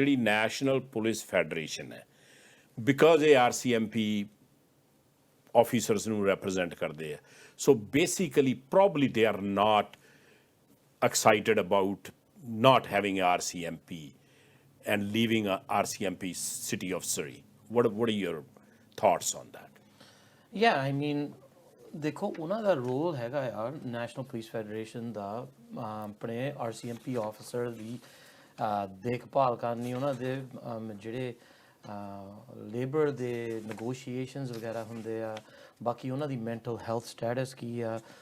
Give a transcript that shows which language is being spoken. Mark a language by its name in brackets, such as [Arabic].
[Punjabi] ਜਿਹੜੀ national police federation ਹੈ, because ਇਹ RCMP ਆਫੀਸਰਸ ਨੂੰ ਰੈਪਰਜ਼ੈਂਟ ਕਰਦੇ ਆ, [English] So basically probably they are not excited about not having RCMP and leaving RCMP city of Surrey. What are your thoughts on that? Yeah, I mean, [Punjabi] ਦੇਖੋ ਉਹਨਾਂ ਦਾ role ਹੈਗਾ ਯਾਰ national police federation ਦਾ ਆਪਣੇ RCMP officer ਦੀ ਦੇਖਭਾਲ ਕਰਨੀ, ਉਹਨਾਂ ਦੇ ਜਿਹੜੇ ਲੇਬਰ ਦੇ ਨੈਗੋਸ਼ੀਏਸ਼ਨਸ ਵਗੈਰਾ ਹੁੰਦੇ ਆ, ਬਾਕੀ ਉਹਨਾਂ ਦੀ ਮੈਂਟਲ ਹੈਲਥ ਸਟੇਟਸ ਕੀ ਆ।